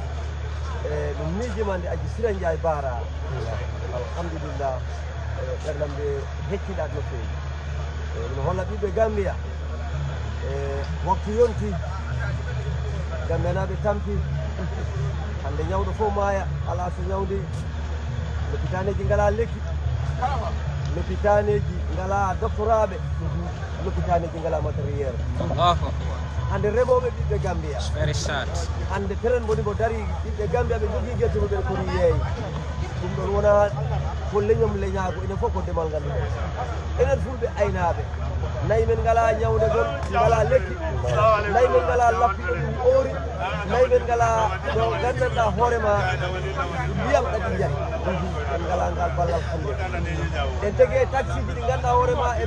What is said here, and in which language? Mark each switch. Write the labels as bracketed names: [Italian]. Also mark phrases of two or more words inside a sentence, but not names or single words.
[Fula] mi miijima hande Aji Sira Ndiaye Bara alhamdulillah ɓerdam ɓe hecciɗat no feewi mi holla ɓiɓɓe Gambia waktu yonti Gambianaɓe tampi hande ñawɗo fof maaya ala so ñawdi lopitaneji ngala lekki lopitaneji ngala doctoraɓe lopitaneji ngala matériel hande remoɓe ɓiɓɓe Gambia [English] very sad [Fula] hande teren boni mo dari ɓiɓɓe Gambia ɓe jogui guertuɓe ɓe kori yeey ɗum ɗon wona ko leñom leñago enen fof ko ndemal ngal ɗumen enen fulɓe aynaɓe nayi men ngala ñawde gon ngala lekki nayi men ngala lappiɗo ɗum oori nayi men ngala ɗo gandanɗa hoorema ndiyam ɗaɗi jayi en ngala ngal ballal hande en tegi taxi ji ɗi ganduɗa hoorema e